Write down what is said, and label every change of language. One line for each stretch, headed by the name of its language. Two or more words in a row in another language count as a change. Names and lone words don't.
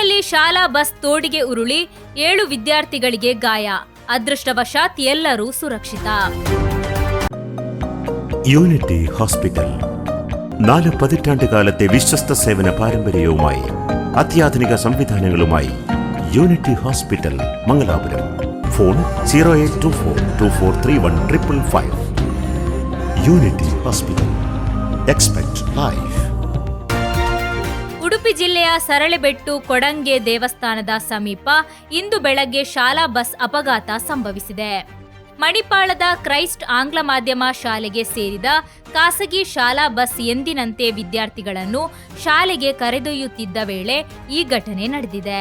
Kannada: ಶಾಲಾ ಬಸ್ ತೋಡಿಗೆ ಉರುಳಿ 7 ವಿದ್ಯಾರ್ಥಿಗಳಿಗೆ ಗಾಯ. ಅದೃಷ್ಟವಶಾತ್ ಎಲ್ಲರೂ ಸುರಕ್ಷಿತ.
Malayalam: യൂണിറ്റി ഹോസ്പിറ്റൽ 4 പതിറ്റാണ്ടുകാലത്തെ വിശ്വസ്ത സേവന പാരമ്പര്യവുമായി അത്യാധുനിക സംവിധാനങ്ങളുമായി യൂണിറ്റി ഹോസ്പിറ്റൽ മംഗലാപുരം. ഫോൺ 0824243155. യൂണിറ്റി ഹോസ്പിറ്റൽ.
English: expect life.
Kannada: ಉಡುಪಿ ಜಿಲ್ಲೆಯ ಸರಳೆಬೆಟ್ಟು ಕೊಡಂಗೆ ದೇವಸ್ಥಾನದ ಸಮೀಪ ಇಂದು ಬೆಳಗ್ಗೆ ಶಾಲಾ ಬಸ್ ಅಪಘಾತ ಸಂಭವಿಸಿದೆ. ಮಣಿಪಾಳದ ಕ್ರೈಸ್ಟ್ ಆಂಗ್ಲ ಮಾಧ್ಯಮ ಶಾಲೆಗೆ ಸೇರಿದ ಖಾಸಗಿ ಶಾಲಾ ಬಸ್ ಎಂದಿನಂತೆ ವಿದ್ಯಾರ್ಥಿಗಳನ್ನು ಶಾಲೆಗೆ ಕರೆದೊಯ್ಯುತ್ತಿದ್ದ ವೇಳೆ ಈ ಘಟನೆ ನಡೆದಿದೆ.